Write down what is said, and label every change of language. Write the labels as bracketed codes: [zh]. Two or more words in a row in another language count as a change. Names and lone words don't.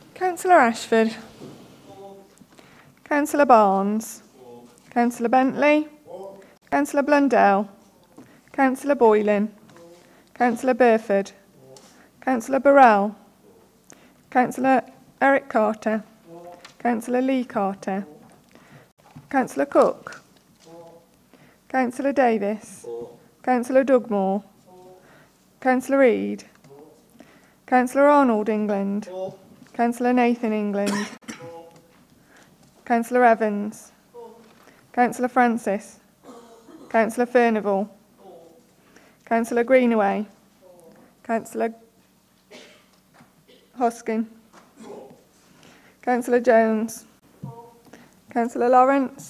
[en] Councillor Ashford. Councillor Barnes. Councillor Bentley. Councillor Blundell. Councillor Boylan. Councillor Burford. Councillor Burrell. Councillor Eric Carter. Councillor Lee Carter. Councillor Cook. Councillor Davis. Councillor Dugmore. Councillor Reid. Councillor Arnold England. Councillor Nathan England. Councillor Evans. Councillor Francis. Councillor Furnival. Councillor Greenaway. Councillor Hoskin. Councillor Jones. Councillor Lawrence.